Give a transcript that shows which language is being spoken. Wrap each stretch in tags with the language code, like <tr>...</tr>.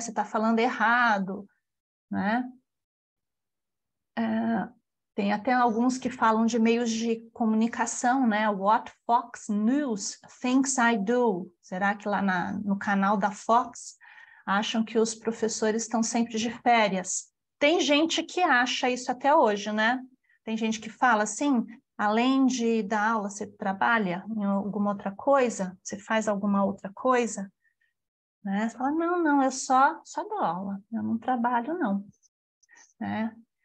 <pt>Você está falando errado, né? Tem até alguns que falam de meios de comunicação, né?</pt> <en>What Fox News thinks I do.</en> <pt>Será que lá no canal da Fox acham que os professores estão sempre de férias? Tem gente que acha isso até hoje, né? Tem gente que fala assim, além de dar aula, você trabalha em alguma outra coisa? Você faz alguma outra coisa? Né? Você fala, não, eu só dou aula, eu não trabalho, não. Né?</pt>